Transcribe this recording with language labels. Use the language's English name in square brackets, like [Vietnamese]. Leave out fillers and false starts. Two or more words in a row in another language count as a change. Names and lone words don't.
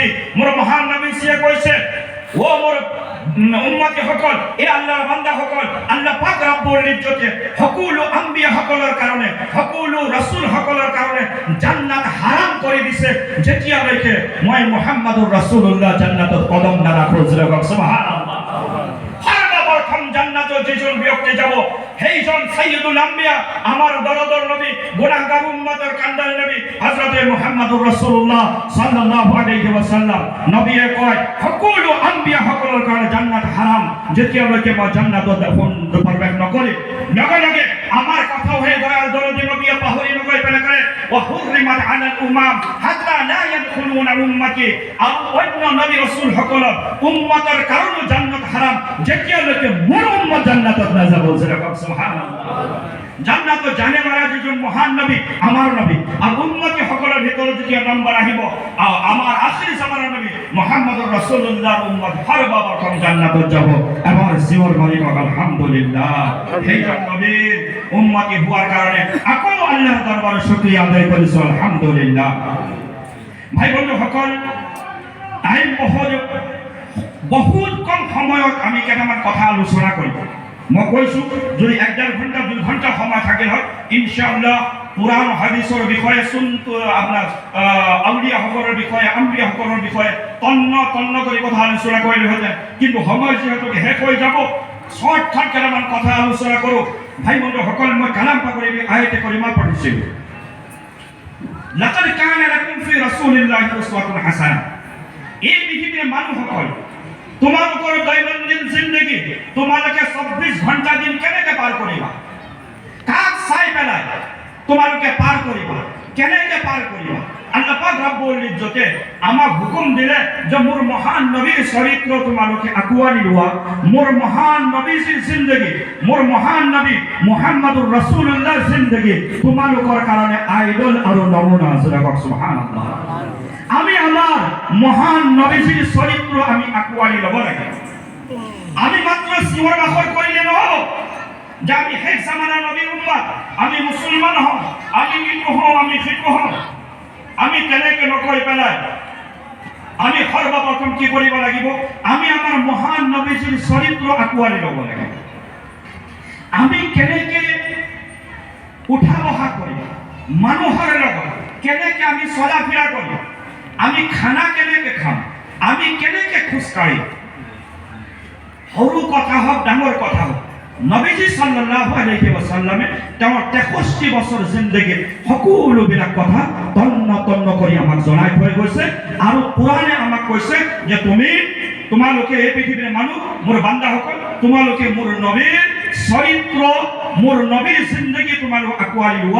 [Assamese] মোৰ মহান নবী কৈছে, ও মোর উম্মতি সকল, এ আল্লাহর বান্দা সকল, আল্লাহ পাক রব্বুল ইজ্জতে সকলো আম্বিয়া সকলৰ কাৰণে, সকলো রাসূল সকলৰ কাৰণে জান্নাত হারাম কৰি দিছে যেতিয়ালৈকে মই মুহাম্মদুৰ রাসূলুল্লাহ জান্নাতত কদম না ৰাখো। সুবহানাল্লাহ। সর্বপ্রথম জান্নাতত যেজন ব্যক্তি যাব সেইজন [Arabic] سيد الأنبياء, [Assamese] আমার দরদর নবী, গুনাহগার উম্মতের কান্ডার নবী হযরত মুহাম্মদুর রাসূলুল্লাহ [Arabic] صلى الله عليه وسلم. [Assamese] নবীয়ে কয় সকলো আম্বিয়া সকলৰ কাৰণে জান্নাত হারাম যেতিয়ালৈকে মই জান্নাতত প্ৰৱেশ নকৰি। লগে লগে আমার কথা হয়ে দয়াল দরদি নবীয়ে পাহৰি নগৈ পেলাই কৰে, [Arabic] و حرمت على الأمم حتى لا يدخلوا أمتي. [Assamese] আৰু অন্য নবী রাসূল সকলৰ উম্মতৰ কাৰণে জান্নাত হারাম যেতিয়ালৈকে মোৰ উম্মত জান্নাতত না যাব। সুবহানাল্লাহ। জান্নাত জানে মারা যেজন মহান নবী আমার নবী, আর উম্মতি সকলের ভিতরে যেতিয়া নম্বর আহিব আমার আখির জামানার নবী মুহাম্মদুর রাসূলুল্লাহর উম্মত সর্বপ্রথম জান্নাতত যাব। আমার জীবন মালিক আলহামদুলিল্লাহ। সেইজন নবীর উম্মতি হওয়ার কারণে আকৌ আল্লাহর দরবারে শুকরিয়া আদায় কৰিছো। আলহামদুলিল্লাহ। ভাই বন্ধু সকল, টাইম বহুত বহুত কম সময়ত আমি কেইটামান কথা আলোচনা কৰিম। মই কৈছোঁ যদি 1-1.5 ঘণ্টা 2 ঘণ্টা সময় থাকিল হয় ইনশাআল্লাহ কুৰাণ হাদিছৰ বিষয়ে আপোনাৰ আউলিয়াসকলৰ বিষয়ে আম্বিয়াসকলৰ বিষয়ে তন্ন কৰি কথা আলোচনা কৰিলোহেঁতেন, কিন্তু সময় যিহেতু শেষ হৈ যাব শৰ্টকাট কেইটামান কথা আলোচনা কৰোঁ। ভাই বন্ধুসকল, মই কালাম পাকৰি আয়াতে কৰিমা পঢ়িছিলোঁ, [Arabic] لقد كان لكم في رسول الله أسوة حسنة. [Assamese] এই পৃথিৱীৰ মানুহসকল তোমালোকৰ দৈনন্দিন জিন্দগী তোমালোকে 24 ঘণ্টা দিন কেনেকৈ পাৰ কৰিবা, কাক চাই পেলাই তোমালোকে পাৰ কৰিবা, কেনেকৈ পাৰ কৰিবা? আল্লাহ পাক ৰব্বুল ইজ্জতে আমাক হুকুম দিলে যে মোৰ মহান নবীৰ চৰিত্ৰ তোমালোকে আঁকোৱালি লোৱা, মোৰ মহান নবীৰ জিন্দগী, মোৰ মহান নবী মুহাম্মদুৰ ৰাসূলুল্লাহৰ জিন্দগী তোমালোকৰ কাৰণে আইডল আৰু নমুনা। সুবহানাল্লাহ। আমি আমার মহান নবীজির চরিত্র আমি আঁকোৱালি ল'ব লাগে। আমি মাত্র চিঞৰ বাখৰ কৰিলে নহ'ব যে আমি শেষ জামানাৰ নবীৰ উম্মত, আমি মুছলমান হওঁ, আমি ইটো হওঁ, আমি সিটো হওঁ। আমি তেনেকৈ নকৈ পেলাই আমি সৰ্বপ্ৰথম কি কৰিব লাগিব? আমি আমাৰ মহান নবীজিৰ চৰিত্ৰ আঁকোৱালি ল'ব লাগে। আমি কেনেকৈ উঠা বহা কৰিম, মানুহৰ লগত কেনেকৈ আমি চলা ফিৰা কৰিম, আমি খানা কেনেকৈ খাম, আমি কেনেকৈ খোজকাঢ়িম, সৰু কথা হওক ডাঙৰ কথা হওক, নবীজি [Arabic] صلى الله عليه وسلم [Assamese] তেওঁৰ 63 বছৰ জিন্দগীত সকলোবিলাক কথা তন্ন কৰি আমাক জনাই থৈ গৈছে। আৰু কোৰাণে আমাক কৈছে যে তোমালোকে এই পৃথিৱীৰ মানুহ, মোৰ বান্দাসকল, তোমালোকে মোৰ নবীৰ চৰিত্ৰ, মোৰ নবীৰ জিন্দগী তোমালোক আঁকোৱালি লোৱা।